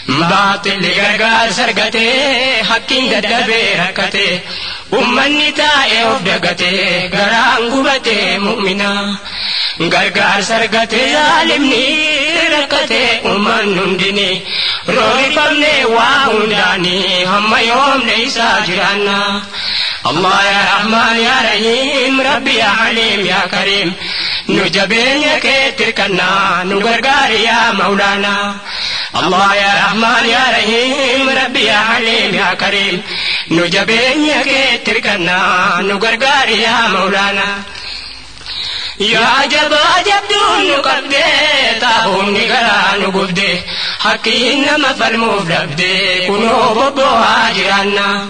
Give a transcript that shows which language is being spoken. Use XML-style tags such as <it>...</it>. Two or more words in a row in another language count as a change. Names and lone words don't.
<om>Baaxilli gargaarsa argate, haqqiin dadhabee rakkate, ummanni taa'ee of dagate, garaan gubate mu'mina. Gargaarsa argate zaalimni rakkate, ummanni hundini roorifamne waa hundaani, hamma yoomne isaa jiraanna.</om> <ar>الله يا رحمن يا رحيم، رب يا عليم يا كريم,</ar> <om>nu jabeenya keetti hirkannaa, nu gargaari</om> <ar>يا مولانا. الله يا رحمن يا رحيم، رب يا عليم يا كريم,</ar> <om>nu jabeenya keetti hirkannaa, nu gargaari</om> <ar>يا مولانا.</ar> <om>Yaa jabaa jabduun nu qabdee, taa'uun ni garaa nu gubdee, haqqiin nama falmuuf dhabdee, kunoo bobboohaa jiraanna.</om>